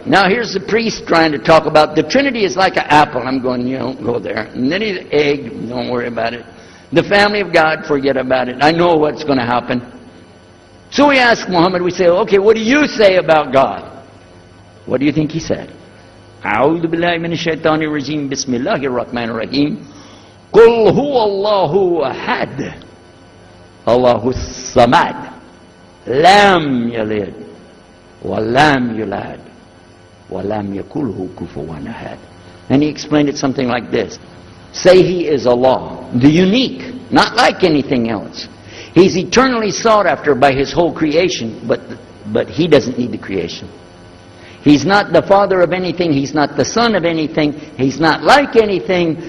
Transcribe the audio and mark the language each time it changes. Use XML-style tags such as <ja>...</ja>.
<en>Now here's the priest trying to talk about the Trinity is like an apple. I'm going, you don't go there. And then he's an egg, don't worry about it. The family of God, forget about it. I know what's going to happen. So we ask Muhammad, we say, okay, what do you say about God? What do you think he said?</en> <ar>أعوذ بالله من الشيطان الرجيم بسم الله الرحمن الرحيم قل هو الله أحد الله الصمد لم يلد ولم يولد ولم يكن له كفوا أحد.</ar> <en>And he explained it something like this. Say he is Allah, the unique, not like anything else. He's eternally sought after by his whole creation, but he doesn't need the creation. He's not the father of anything. He's not the son of anything. He's not like anything.</en>